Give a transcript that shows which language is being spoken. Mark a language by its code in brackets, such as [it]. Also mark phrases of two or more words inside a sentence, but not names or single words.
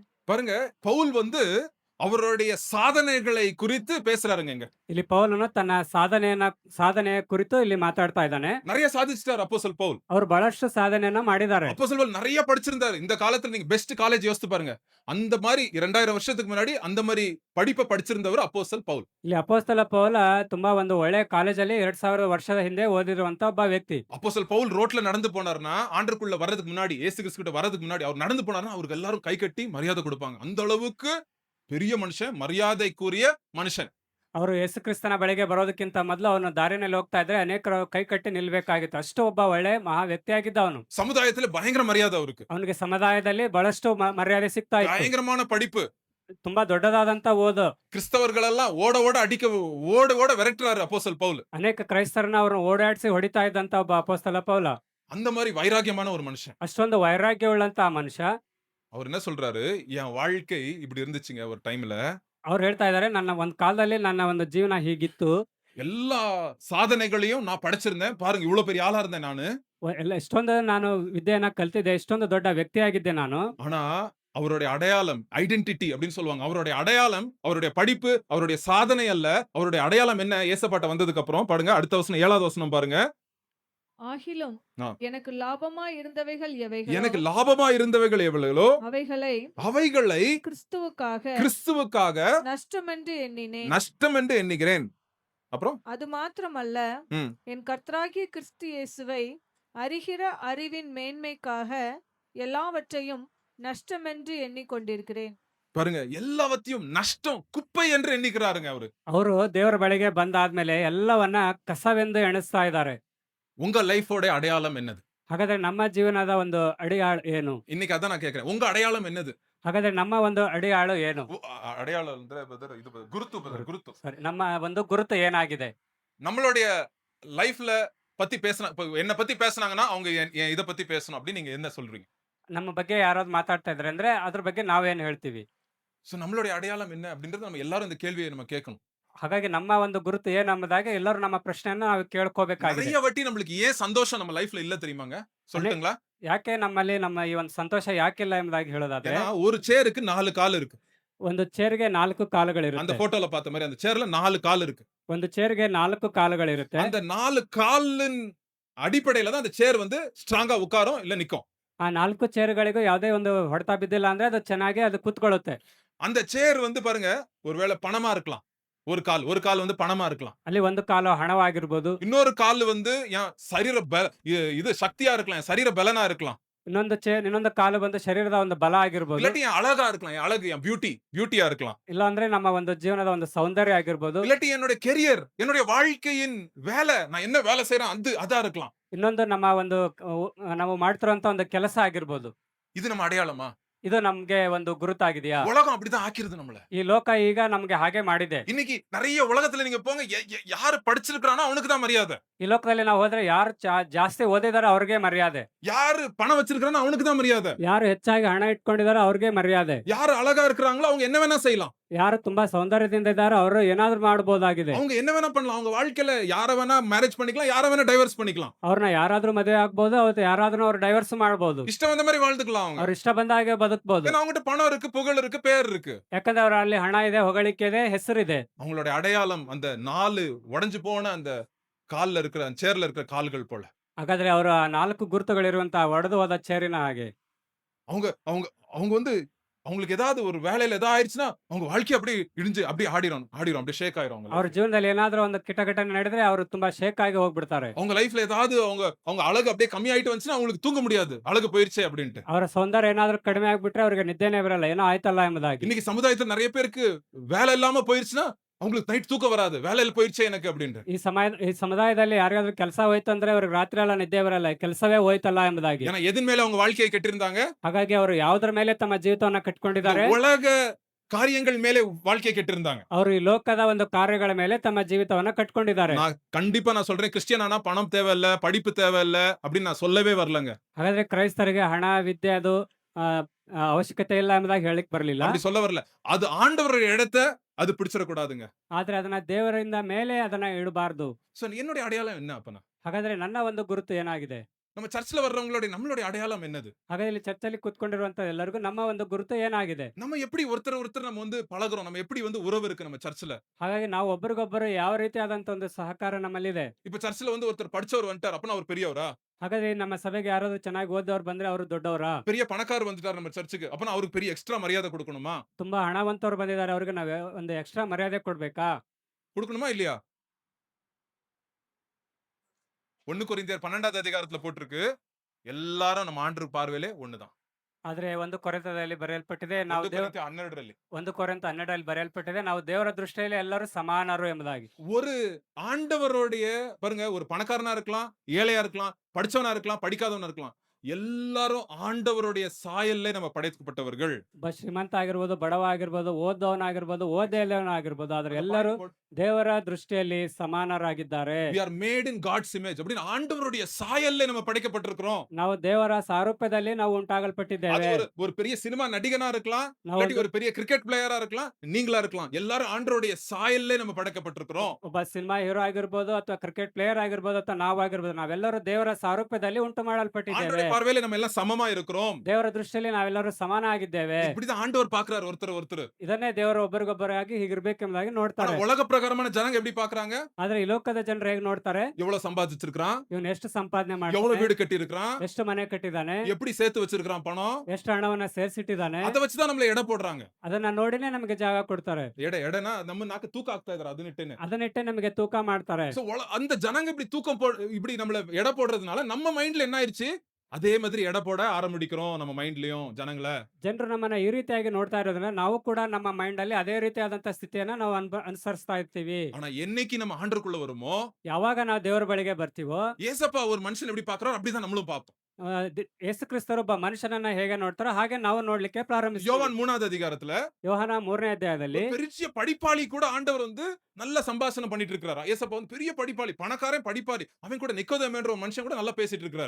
[ta] பாருங்க, பவுல் வந்து அவருடைய சாதனைகளை குறித்து பேசுறாருங்க. இங்க [kn] ಇಲ್ಲಿ ಪೌಲನು ತನ್ನ ಸಾಧನೆಯ ಕುರಿತು ಇಲ್ಲಿ ಮಾತಾಡ್ತಾ ಇದ್ದಾನೆ. [ta] நிறைய சாதிச்சிட்டார் அப்போஸ்தலன் பவுல். [kn] ಅವರು ಬಹಳಷ್ಟು ಸಾಧನೆಯನ್ನ ಮಾಡಿದ್ದಾರೆ. [ta] அப்போஸ்தலன் பவுல் நிறைய படிச்சிருந்தாரு. இந்த காலத்துல நீங்க [en] best college [ta] யோசித்து பாருங்க, அந்த மாதிரி 2000 வருஷத்துக்கு முன்னாடி அந்த மாதிரி படிப்பை படிச்சிருந்தவர் அப்போஸ்தலன் பவுல். [kn] ಇಲ್ಲಿ ಅಪೊಸ್ತಲ ಪೌಲ ತುಂಬಾ ಒಂದು ಒಳ್ಳೆ ಕಾಲೇಜಲ್ಲಿ 2000 ವರ್ಷದ ಹಿಂದೆ ಓದಿರುವಂತ ಒಬ್ಬ ವ್ಯಕ್ತಿ. [ta] அப்போஸ்தலன் பவுல் ரோட்ல நடந்து போனார்னா, ஆண்டருக்குள்ள வர்றதுக்கு முன்னாடி, இயேசு கிறிஸ்து கிட்ட வர்றதுக்கு முன்னாடி அவர் நடந்து போனார்னா அவருக்கு எல்லாரும் கை கட்டி மரியாதை கொடுப்பாங்க. அந்த அளவுக்கு பெரிய மனுஷன், மரியாதைக்குரிய மனுஷன். [kn] ಅವರು ಯೇಸು ಕ್ರಿಸ್ತನ ಬಳಿಗೆ ಬರೋದಕ್ಕಿಂತ ಮೊದಲು ಅವನು ದಾರಿನಲ್ಲಿ ಹೋಗ್ತಾ ಇದ್ರೆ ಅನೇಕರು ಕೈ ಕಟ್ಟಿ ನಿಲ್ಬೇಕಾಗಿತ್ತು. ಅಷ್ಟು ಒಬ್ಬ ಒಳ್ಳೆ ಮಹಾ ವ್ಯಕ್ತಿಯಾಗಿದ್ದ ಅವನು. [ta] சமுதாயத்துல பயங்கர மரியாதை அவருக்கு. [kn] ಅವನಿಗೆ ಸಮುದಾಯದಲ್ಲಿ ಬಹಳಷ್ಟು ಮರ್ಯಾದೆ ಸಿಗ್ತಾ ಇತ್ತು. [ta] பயங்கரமான படிப்பு. [kn] ತುಂಬಾ ದೊಡ್ಡದಾದಂತ ಓದು. [ta] கிறிஸ்தவர்களெல்லாம் ஓட ஓட விரட்டுறாரு அப்போஸ்தலன் பவுல். [kn] ಅನೇಕ ಕ್ರೈಸ್ತರನ್ನ ಅವ್ರನ್ನ ಓಡಾಡಿಸಿ ಹೊಡಿತಾ ಇದ್ದಂತ ಒಬ್ಬ ಅಪೊಸ್ತಲ ಪೌಲ. [ta] அந்த மாதிரி வைராகியமான ஒரு மனுஷன். [kn] ಅಷ್ಟೊಂದು ವೈರಾಗ್ಯವುಳ್ಳಂತ ಮನುಷ್ಯ. [ta] அவர் என்ன சொல்றாரு, என் வாழ்க்கை இப்படி இருந்துச்சுங்க ஒரு டைம்ல. [kn] ಅವ್ರು ಹೇಳ್ತಾ ಇದಾರೆ, ನನ್ನ ಒಂದು ಕಾಲದಲ್ಲಿ ನನ್ನ ಒಂದು ಜೀವನ ಹೀಗಿತ್ತು. [ta] எல்லா சாதனைகளையும் நான் படைச்சிருந்தேன். பாருங்க, இவ்வளவு பெரிய ஆளா இருந்தேன் நானு. [kn] ಎಲ್ಲ ಇಷ್ಟೊಂದು ನಾನು ವಿದ್ಯೆಯನ್ನ ಕಲ್ತಿದ್ದೆ, ಇಷ್ಟೊಂದು ದೊಡ್ಡ ವ್ಯಕ್ತಿಯಾಗಿದ್ದೆ ನಾನು. [ta] ஆனா அவருடைய அடையாளம், ஐடென்டிட்டி அப்படின்னு சொல்லுவாங்க. அவருடைய அடையாளம், அவருடைய படிப்பு, அவருடைய சாதனை அல்ல. அவருடைய அடையாளம் என்ன, ஏசப்பாட்ட வந்ததுக்கு அப்புறம் பாருங்க, அடுத்த வசனம் 7வது வசனம் பாருங்க. ஆகிலும் ஆ. எனக்கு லாபமாய் இருந்தவைகள் எனக்கு எவைகளோ லாபமா இருந்தவைகள் எவ்வளோ அவைகளை கிறிஸ்துவுக்காக நஷ்டமென்று எண்ணினேன். நஷ்டம் என்று எண்ணுகிறேன். அப்புறம் அது மாத்திரமல்ல, ம். என் கர்த்தராகிய கிறிஸ்து இயேசுவை அறிகிற அறிவின் மேன்மைக்காக எல்லாவற்றையும் நஷ்டமென்று எண்ணிக்கொண்டிருக்கிறேன். பாருங்க, எல்லாவற்றையும் நஷ்டம், குப்பை என்று எண்ணிக்கிறாருங்க அவரு. [kn] ಅವರು ದೇವರ ಬಳಿಗೆ ಬಂದಾದ್ಮೇಲೆ ಎಲ್ಲವನ್ನ ಕಸವೆಂದು ಎಣಿಸ್ತಾ ಇದ್ದಾರೆ. [ta] உங்க லைஃபோட அடையாளம் என்னது? [kn] ಹಾಗಾದ್ರೆ ನಮ್ಮ ಜೀವನದ ಒಂದು ಅಡಿಯಾಳು ಏನು? [ta] இன்னைக்கு அதான் நான் கேக்குறேன். உங்க அடையாளம் என்னது? [kn] ಹಾಗಾದ್ರೆ ನಮ್ಮ ಒಂದು ಅಡಿಯಾಳು ಏನು? அடையாளம் ಅಂದ್ರೆ brother, [ta] இது குருத்து. [kn] ಸರಿ, ನಮ್ಮ ಒಂದು ಗುರುತು ಏನಾಗಿದೆ? [ta] நம்மளுடைய லைஃப்ல பத்தி பேசினா, இப்ப என்ன பத்தி பேசுனாங்கன்னா அவங்க என் இத பத்தி பேசணும் அப்படி நீங்க என்ன சொல்றீங்க? [kn] ನಮ್ಮ ಬಗ್ಗೆ ಯಾರಾದ್ರು ಮಾತಾಡ್ತಾ ಇದ್ರೆ ಅಂದ್ರೆ ಅದ್ರ ಬಗ್ಗೆ ನಾವೇನ್ ಹೇಳ್ತೀವಿ? [ta] சோ நம்மளுடைய அடையாளம் என்ன அப்படின்றது நம்ம எல்லாரும் இந்த கேள்வியை நம்ம கேட்கணும். [kn] ಹಾಗಾಗಿ ನಮ್ಮ ಒಂದು ಗುರುತು ಏನು ಎಂಬುದಾಗಿ ಎಲ್ಲರೂ ನಮ್ಮ ಪ್ರಶ್ನೆಯನ್ನ ನಾವು ಕೇಳ್ಕೋಬೇಕಾಗಿದೆ. [ta] நிறைய வாட்டி நம்மளுக்கு ஏன் சந்தோஷம் நம்ம லைஃப்ல இல்ல தெரியுமாங்க? சொல்லட்டுங்களா? [kn] ಯಾಕೆ ನಮ್ಮಲ್ಲಿ ನಮ್ಮ ಈ ಒಂದು ಸಂತೋಷ ಯಾಕಿಲ್ಲ ಎಂಬುದಾಗಿ ಹೇಳೋದಾದ್ರೆ, [ta] ஏன்னா ஒரு சேருக்கு 4 கால் இருக்கு. [kn] ಒಂದು ಚೇರ್ಗೆ 4 [ta] அந்த [kn] ಕಾಲುಗಳಿರುತ್ತೆ. [ta] போட்டோல பார்த்த மாதிரி அந்த சேர்ல 4 கால் இருக்கு. [kn] ಒಂದು ಚೇರ್ಗೆ 4 ಕಾಲುಗಳಿರುತ್ತೆ. [ta] அந்த 4 காலின் அடிப்படையில தான் அந்த சேர் வந்து ஸ்ட்ராங்கா உட்காரும் இல்ல நிக்கும். [kn] ಆ 4 ಚೇರ್ಗಳಿಗೂ ಯಾವುದೇ ಒಂದು ಹೊಡೆತ ಬಿದ್ದಿಲ್ಲ ಅಂದ್ರೆ ಅದು ಚೆನ್ನಾಗಿ ಅದು ಕೂತ್ಕೊಳ್ಳುತ್ತೆ. [ta] அந்த சேர் வந்து பாருங்க, ஒருவேளை பணமா இருக்கலாம். ஒரு கால் வந்து பணமா இருக்கலாம். [kn] ಅಲ್ಲಿ ಒಂದು ಕಾಲು ಹಣವಾಗಿರ್ಬೋದು, [ta] இன்னொரு கால் வந்து என் சரீர இது சக்தியா இருக்கலாம், என் சரீர பலனா இருக்கலாம். [kn] ಇನ್ನೊಂದು ಕಾಲು ಬಂದು ಶರೀರದ ಒಂದು ಬಲ ಆಗಿರ್ಬೋದು, [ta] இல்லாட்டி என் அழகா இருக்கலாம், என் அழகு, என் பியூட்டியா இருக்கலாம். [kn] ಇಲ್ಲ ಅಂದ್ರೆ ನಮ್ಮ ಒಂದು ಜೀವನದ ಒಂದು ಸೌಂದರ್ಯ ಆಗಿರ್ಬೋದು, [ta] இல்லாட்டி என்னுடைய கெரியர், என்னுடைய வாழ்க்கையின் வேலை, நான் என்ன வேலை செய்யறேன் அதா இருக்கலாம். [kn] ಇನ್ನೊಂದು ನಮ್ಮ ಒಂದು ನಾವು ಮಾಡ್ತಿರೋಂತ ಒಂದು ಕೆಲಸ ಆಗಿರ್ಬೋದು. [ta] இது நம்ம அடையாளமா? [kn] ಇದು ನಮ್ಗೆ ಒಂದು ಗುರುತಾಗಿದೆಯಾ? [ta] உலகம் அப்படிதான் ஆக்கிருது நம்மள. [kn] ಈ ಲೋಕ ಈಗ ನಮ್ಗೆ ಹಾಗೆ ಮಾಡಿದೆ. [ta] இன்னைக்கு நிறைய உலகத்துல நீங்க போங்க, யாரு படிச்சிருக்கானோ அவனுக்கு தான் மரியாதை. [kn] ಈ ಲೋಕದಲ್ಲಿ ನಾವು ಹೋದ್ರೆ ಯಾರು ಜಾಸ್ತಿ ಓದಿದಾರೋ ಅವ್ರಿಗೆ ಮರ್ಯಾದೆ. [ta] யாரு பணம் வச்சிருக்கானோ அவனுக்கு தான் மரியாதை. [kn] ಯಾರು ಹೆಚ್ಚಾಗಿ ಹಣ ಇಟ್ಕೊಂಡಿದಾರೋ ಅವ್ರಿಗೆ ಮರ್ಯಾದೆ. [ta] யாரு அழகா இருக்கிறாங்களோ அவங்க என்ன வேணா செய்யலாம். [kn] ಯಾರು ತುಂಬಾ ಸೌಂದರ್ಯದಿಂದ ಇದ್ದಾರೋ ಅವರು ಏನಾದ್ರೂ ಮಾಡಬಹುದಾಗಿದೆ. [ta] அவங்க என்ன வேணா பண்ணலாம். அவங்க வாழ்க்கையில யார வேணா மேரேஜ் பண்ணிக்கலாம், யார வேணா டைவர்ஸ் பண்ணிக்கலாம். [kn] ಅವ್ರನ್ನ ಯಾರಾದ್ರೂ ಮದುವೆ ಆಗ್ಬಹುದು, ಅವತ್ತು ಯಾರಾದ್ರೂ ಅವ್ರು ಡೈವರ್ಸ್ ಮಾಡಬಹುದು. [ta] இஷ்டம் வந்த மாதிரி வாழ்ந்துக்கலாம் அவங்க. [kn] ಅವ್ರ ಇಷ್ಟ ಬಂದಾಗೆ ಬದುಕಬಹುದು. [ta] ஏன்னா அவங்ககிட்ட பணம் இருக்கு, புகழ் இருக்கு, பேர் இருக்கு. [kn] ಯಾಕಂದ್ರೆ ಅವ್ರ ಅಲ್ಲಿ ಹಣ ಇದೆ, ಹೊಗಳಿಕೆ ಇದೆ, ಹೆಸರಿದೆ. [ta] அவங்களோட அடையாளம் அந்த 4 உடைஞ்சு போன அந்த கால்ல இருக்கிற அந்த சேர்ல இருக்கிற கால்கள் போல. [kn] ಹಾಗಾದ್ರೆ ಅವರ 4 ಗುರುತುಗಳಿರುವಂತಹ ಒಡೆದು ಹೋದ ಚೇರಿನ ಹಾಗೆ. [ta] அவங்க அவங்க அவங்க வந்து அவங்களுக்கு ஏதாவது ஒரு வேலையில ஏதாவது ஆயிடுச்சுன்னா அவங்க வாழ்க்கை அப்படியே இடிஞ்சு அப்படியே ஆடிரும் அப்படியே ஷேக் ஆயிரும் [kn] ಅವ್ರ [ta] அவங்க. [kn] ಜೀವನದಲ್ಲಿ ಏನಾದ್ರೂ ಒಂದು ಘಟನೆ ನಡೆದ್ರೆ ಅವರು ತುಂಬಾ ಶೇಕ್ ಆಗಿ ಹೋಗ್ಬಿಡ್ತಾರೆ. [ta] அவங்க லைஃப்ல ஏதாவது அவங்க அவங்க அழகு அப்படியே கம்மி ஆயிட்டு வந்துச்சுன்னா அவங்களுக்கு தூங்க முடியாது, அழகு போயிருச்சே அப்படின்ட்டு. [kn] ಅವರ ಸೌಂದರ್ಯ ಏನಾದ್ರೂ ಕಡಿಮೆ ಆಗ್ಬಿಟ್ರೆ ಅವ್ರಿಗೆ ನಿದ್ದೆನೇ ಬರಲ್ಲ, ಏನೋ ಆಯ್ತಲ್ಲ ಎಂಬುದಾಗಿ. [ta] இன்னைக்கு சமுதாயத்துல நிறைய பேருக்கு வேலை இல்லாம போயிருச்சுன்னா அவங்களுக்கு நைட் தூக்கம் வராது, வேலையில போயிருச்சே எனக்கு அப்படின்ட்டு. [kn] ಈ ಸಮುದಾಯದಲ್ಲಿ ಯಾರಿಗಾದ್ರೂ ಕೆಲಸ ಹೋಯ್ತು ಅಂದ್ರೆ ಅವ್ರಿಗೆ ರಾತ್ರಿ ಎಲ್ಲ ನಿದ್ದೆ ಬರಲ್ಲ, ಕೆಲಸವೇ ಹೋಯ್ತಲ್ಲ ಎಂಬುದಾಗಿ. [ta] ஏன்னா எதன் மேல அவங்க வாழ்க்கையை கட்டிருந்தாங்க? [kn] ಹಾಗಾಗಿ ಅವರು ಯಾವುದರ ಮೇಲೆ ತಮ್ಮ ಜೀವಿತವನ್ನ ಕಟ್ಕೊಂಡಿದ್ದಾರೆ? [ta] உலக காரியங்கள் மேலே வாழ்க்கையை கட்டிருந்தாங்க. [kn] ಅವರು ಈ ಲೋಕದ ಒಂದು ಕಾರ್ಯಗಳ ಮೇಲೆ ತಮ್ಮ ಜೀವಿತವನ್ನ ಕಟ್ಕೊಂಡಿದ್ದಾರೆ. [ta] கண்டிப்பா நான் சொல்றேன், கிறிஸ்டியன் ஆனா பணம் தேவையில்ல, படிப்பு தேவையில்ல அப்படின்னு நான் சொல்லவே வரலங்க. [kn] ಹಾಗಾದ್ರೆ ಕ್ರೈಸ್ತರಿಗೆ ಹಣ, ವಿದ್ಯೆ ಅದು ಅವಶ್ಯಕತೆ ಇಲ್ಲ ಎಂಬುದಾಗಿ ಹೇಳಿಕ್ ಬರಲಿಲ್ಲ. [ta] அப்படி சொல்ல வரல. அது ஆண்டவருடைய இடத்தை அது பிடிச்சிட கூடாதுங்க. [kn] ಆದ್ರೆ ಅದನ್ನ ದೇವರಿಂದ ಮೇಲೆ ಅದನ್ನ ಇಡಬಾರ್ದು. [ta] சோ என்னுடைய அடையாளம் என்ன அப்பனா? [kn] ಹಾಗಾದ್ರೆ ನನ್ನ ಒಂದು ಗುರುತು ಏನಾಗಿದೆ? [ta] நம்ம சர்ச்ல வர்றவங்களுடைய நம்மளுடைய அடையாளம் என்னது? [kn] ಹಾಗಾದ್ರೆ ಇಲ್ಲಿ ಚರ್ಚಲ್ಲಿ ಕೂತ್ಕೊಂಡಿರುವಂತ ಎಲ್ಲರಿಗೂ ನಮ್ಮ ಒಂದು ಗುರುತು ಏನಾಗಿದೆ? [ta] நம்ம எப்படி ஒருத்தர் நம்ம வந்து பழகுறோம், நம்ம எப்படி வந்து உறவு இருக்கு நம்ம சர்ச்ல? [kn] ಹಾಗಾಗಿ ನಾವು ಒಬ್ಬರಿಗೊಬ್ಬರು ಯಾವ ರೀತಿಯಾದಂತ ಒಂದು ಸಹಕಾರ ನಮ್ಮಲ್ಲಿದೆ. [ta] இப்ப சர்ச்ல வந்து ஒருத்தர் படிச்சவர் வந்துட்டார் அப்பனா அவர் பெரியவரா? [kn] ಹಾಗಾದ್ರೆ ನಮ್ಮ ಸಭೆಗೆ ಯಾರಾದ್ರೂ ಚೆನ್ನಾಗಿ ಓದೋರು ಬಂದ್ರೆ ಅವರು ದೊಡ್ಡವರಾ? [ta] பெரிய பணக்காரர் வந்துட்டார் நம்ம சர்ச்சுக்கு அப்பனா அவருக்கு பெரிய எக்ஸ்ட்ரா மரியாதை கொடுக்கணுமா? [kn] ತುಂಬಾ ಹಣವಂತರು ಬಂದಿದ್ದಾರೆ, ಅವ್ರಿಗೆ ನಾವು ಒಂದು ಎಕ್ಸ್ಟ್ರಾ ಮರ್ಯಾದೆ ಕೊಡ್ಬೇಕಾ? [ta] கொடுக்கணுமா இல்லையா? 1 கொரிந்தியர் 12வது அதிகாரத்துல போட்டிருக்கு, எல்லாரும் நம்ம ஆண்டவர் பார்வையிலே ஒண்ணுதான். [kn] ಆದ್ರೆ ಒಂದು ಕೊರಿಂಥದಲ್ಲಿ ಬರೆಯಲ್ಪಟ್ಟಿದೆ, 1 ನಾವು கொரிந்தியர் 12ರಲ್ಲಿ 1 ಕೊರಿಂಥ 12 ಬರೆಯಲ್ಪಟ್ಟಿದೆ, ನಾವು ದೇವರ ದೃಷ್ಟಿಯಲ್ಲಿ ಎಲ್ಲರೂ ಸಮಾನರು ಎಂಬುದಾಗಿ. [ta] ஒரு ஆண்டவருடைய பாருங்க, ஒரு பணக்காரனா இருக்கலாம், ஏழையா இருக்கலாம், படிச்சவனா இருக்கலாம், படிக்காதவனா இருக்கலாம், எல்லாரும் ஆண்டவருடைய சாயல்ல நம்ம படைக்கப்பட்டவர்கள். [kn] ಒಬ್ಬ ಶ್ರೀಮಂತ ಆಗಿರ್ಬೋದು, ಬಡವ ಆಗಿರ್ಬೋದು, ಓದೋನಾಗಿರ್ಬೋದು, ಓದೇ ಇಲ್ಲವನಾಗಿರ್ಬೋದು, ಆದ್ರೆ ಎಲ್ಲರೂ ದೇವರ ದೃಷ್ಟಿಯಲ್ಲಿ ಸಮಾನರಾಗಿದ್ದಾರೆ. [en] we are made in God's image [ta] அப்படின்னு ஆண்டவருடைய சாயல்ல நம்ம படைக்கப்பட்டிருக்கிறோம். [kn] ನಾವು ದೇವರ ಸಾರೂಪ್ಯದಲ್ಲಿ ನಾವು [ta] அது [kn] ಉಂಟಾಗಲ್ಪಟ್ಟಿದ್ದೇವೆ. [ta] ஒரு பெரிய சினிமா நடிகனா இருக்கலாம், [kn] ನಾವು [ta] இல்லாட்டி ஒரு பெரிய [en] cricket player [ta] இருக்கலாம், நீங்களா இருக்கலாம், எல்லாரும் ஆண்டவருடைய சாயல்ல நம்ம படைக்கப்பட்டிருக்கிறோம். [kn] ಒಬ್ಬ [en] cinema hero [kn] ಆಗಿರ್ಬೋದು, ಅಥವಾ [en] cricket player [kn] ಆಗಿರ್ಬೋದು, ಅಥವಾ ನಾವಾಗಿರ್ಬೋದು, ನಾವೆಲ್ಲರೂ ದೇವರ ಸಾರೂಪ್ಯದಲ್ಲಿ ಉಂಟು ಮಾಡಲ್ಪಟ್ಟಿದ್ದೇವೆ. [ta] ஆண்டவருடைய பார்வையில நம்ம எல்லாம் சமமா இருக்கிறோம். [kn] ದೇವರ ದೃಷ್ಟಿಯಲ್ಲಿ ನಾವೆಲ್ಲರೂ ಸಮಾನ ಆಗಿದ್ದೇವೆ. [ta] இப்படிதான் ஆண்டவர் பார்க்கிறார் ஒருத்தர். [kn] ಇದನ್ನೇ ದೇವರು ಒಬ್ಬರಿಗೊಬ್ಬರಾಗಿ ಹೀಗಿರ್ಬೇಕೆಂಬುದಾಗಿ [ta] ஆனா [kn] ನೋಡ್ತಾರೆ. [ta] உலக பிரகாரமான ஜனங்க எப்படி பார்க்கறாங்க? [kn] ಆದ್ರೆ ಈ ಲೋಕದ ಜನರು ಹೇಗೆ ನೋಡ್ತಾರೆ? [ta] எவ்வளவு சம்பாதிச்சிருக்கான், [kn] ಇವನು ಎಷ್ಟು ಸಂಪಾದನೆ [ta] எவ்வளவு [kn] ಮಾಡ್ತಾನೆ, [ta] வீடு கட்டி இருக்கான், [kn] ಎಷ್ಟು ಮನೆ ಕಟ್ಟಿದ್ದಾನೆ, [ta] எப்படி சேர்த்து வச்சிருக்கான் பணம், [kn] ಎಷ್ಟು ಹಣವನ್ನ ಸೇರಿಸಿಟ್ಟಿದ್ದಾನೆ, [ta] அதை வச்சுதான் நம்மள எடை போடுறாங்க. [kn] ಅದನ್ನ ನೋಡಿನೇ ನಮಗೆ ಜಾಗ ಕೊಡ್ತಾರೆ. [ta] எடைனா நம்ம நாக்கு தூக்க [kn] ಆಗ್ತಾ ಇದಾರೆ ಅದನ್ನಿಟ್ಟೇನೆ. ಅದನ್ನಿಟ್ಟೆ ನಮಗೆ ತೂಕ ಮಾಡ್ತಾರೆ. [ta] சோ அந்த ஜனங்க இப்படி தூக்கம் இப்படி நம்மள எடை போடுறதுனால நம்ம மைண்ட்ல என்ன ஆயிருச்சு, அதே மாதிரி எடை போட ஆரம்பிக்கிறோம் நம்ம மைண்ட்லயும் ஜனங்கள. [kn] ಜನರು ನಮ್ಮನ್ನ ಈ ರೀತಿಯಾಗಿ ನೋಡ್ತಾ ಇರೋದ್ರಿಂದ ನಾವು ಕೂಡ ನಮ್ಮ ಮೈಂಡ್ ಅಲ್ಲಿ ಅದೇ ರೀತಿಯಾದಂತ ಸ್ಥಿತಿಯನ್ನ ನಾವು ಅನುಸರಿಸ್ತಾ ಇರ್ತೀವಿ. [ta] ஆனா என்னைக்கு நம்ம ஆண்டருக்குள்ள வருமோ, [kn] ಯಾವಾಗ ನಾವು ದೇವರ ಬಳಿಗೆ ಬರ್ತೀವೋ, [ta] ஏசப்பா ஒரு மனுஷன் எப்படி பார்க்கறாரோ அப்படிதான் நம்மளும் பார்ப்போம். [kn] ಯೇಸು ಕ್ರಿಸ್ತರು ಒಬ್ಬ ಮನುಷ್ಯನನ್ನ ಹೇಗೆ ನೋಡ್ತಾರೋ ಹಾಗೆ ನಾವು ನೋಡ್ಲಿಕ್ಕೆ ಪ್ರಾರಂಭಿಸ್ತೀವಿ. [ta] யோவான் 3வது அதிகாரத்துல [kn] ಯೋಹಾನ 3ನೇ ಅಧ್ಯಾಯದಲ್ಲಿ [ta] பெரிய படிப்பாளி கூட ஆண்டவர் வந்து நல்ல சம்பாஷணை பண்ணிட்டு இருக்காரா. ஏசப்பா வந்து பெரிய படிப்பாளி, பணக்காரன் படிப்பாளி, அவன் கூட நிக்கோதேமன்ற ஒரு மனுஷன் கூட நல்லா பேசிட்டு இருக்காரு.